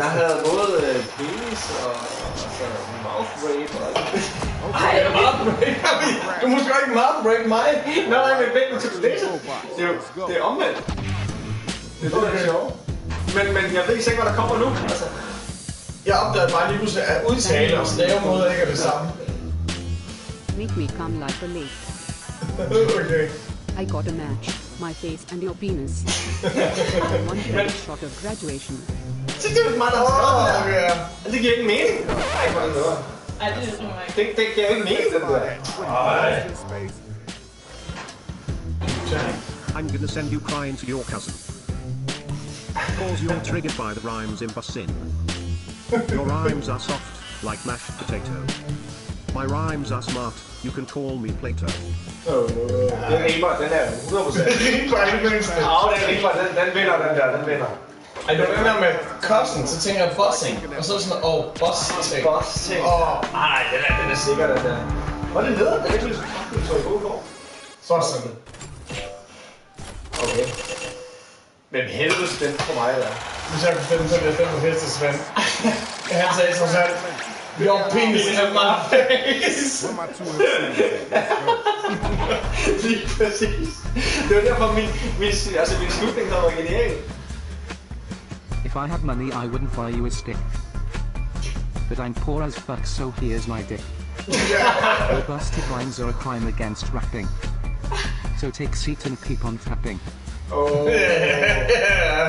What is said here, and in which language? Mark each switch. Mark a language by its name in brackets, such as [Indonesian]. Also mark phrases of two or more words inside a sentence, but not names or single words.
[Danish] Jeg havde både penis og [English] mouth rape [Danish] og alt det. Ej, [English] mouth rape? [Danish] Du må sgu ikke [English] mouth rape [Danish] mig. Nej, men vent nu til du læser. Det er omvendt. Det er det, sjovt. Men jeg ved ikke, hvad der kommer nu. Altså, jeg opdagede bare lige pludselig, at udtale og stavemåder ikke er det samme. [English] Make me come like a lake. Okay. I got a match. My face and your penis. I want a shot of graduation. [Danish] Så det er mig, der har skrevet det her. Det giver ikke mening. Ej, hvor er det noget. Ej, det er mig. Det giver ikke mening, det der. Ej. [English] I'm gonna send you crying to your cousin. Cause you're triggered by the rhymes in Bussin. Your rhymes are soft, like mashed potato. My rhymes are smart, you can call me Plato. [Danish] Den rimer, den er 100%. Den rimer ikke mindst. Ja, den rimer, den vinder den der, den vinder. Ej, det var den der med cousin, så tænker jeg bossing. Og så sådan, boss-ting. Boss-ting. Nej, den er sikker, den der. Hvor er det nede? Den er ikke lige så god for. Bossing. Okay. Men helvede spændt for mig, der. Hvis jeg kunne stemme, så ville jeg stemme på Hestes Svend. Han sagde så selv. [English] Your penis in my face. [Danish] Lige præcis. Det var derfor min slutning var genial. [English] If I had money I wouldn't buy you a stick. But I'm poor as fuck, so here's my dick. Your busted rhymes are a crime against rapping. So take seat and keep on trapping. Oh yeah.